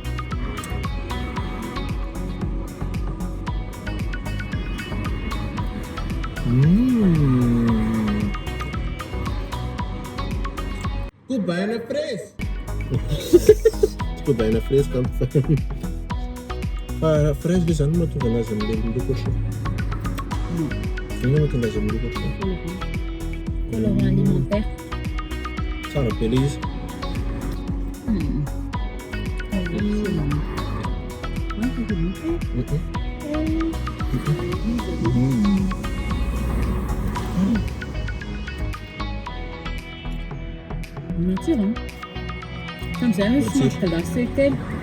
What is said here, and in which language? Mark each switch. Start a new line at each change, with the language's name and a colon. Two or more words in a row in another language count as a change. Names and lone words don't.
Malagasy: Kobaina fresh. Kobaina fresh kan fa fresh dia zany mahatonga anazy amin'ilay miloko ohatry. Ino mahatonga azy miloko ohatry?
French: Colorant alimentaire.
Malagasy: Tsara be ilay izy.
French: Nature hein. Comme ça, je mange glacé tel.